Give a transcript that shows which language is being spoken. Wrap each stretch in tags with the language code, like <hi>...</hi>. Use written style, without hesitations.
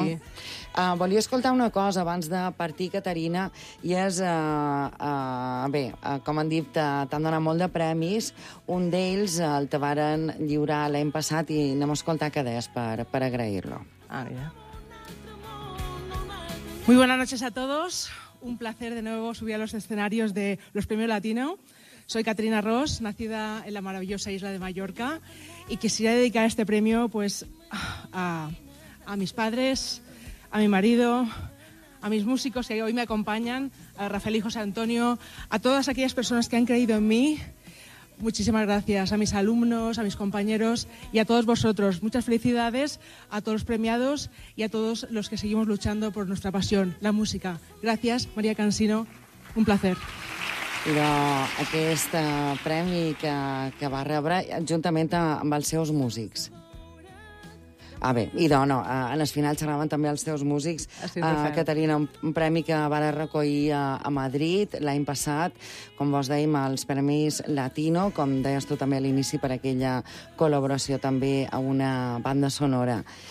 <ca>Sí. Volia escoltar una cosa abans de partir, Caterina, i és, com han dit, t'han donat molt de premis. Un d'ells el te varen lliurar l'any passat i anem a escoltar què des per agrair-lo.</ca> <es>Muy buenas noches a todos. Un placer de nuevo subir a los escenarios de los Premios Latino. Soy Caterina Ross, nacida en la maravillosa isla de Mallorca, y quisiera dedicar este premio, pues, a mis padres, a mi marido, a mis músicos que hoy me acompañan, a Rafael y José Antonio, a todas aquellas personas que han creído en mí. Muchísimas gracias a mis alumnos, a mis compañeros y a todos vosotros. Muchas felicidades a todos los premiados y a todos los que seguimos luchando por nuestra pasión, la música. Gracias, María Cansino. Un placer.</es> <ca>Però aquest premi que va rebre juntament amb els seus músics. Ah, bé, idò, no, en el final xerraven també els teus músics. Caterina, un premi que va recollir a Madrid l'any passat, com vos dèiem, els Premis Latino, com deies tu també a l'inici, per aquella col·laboració també a una banda sonora.</ca>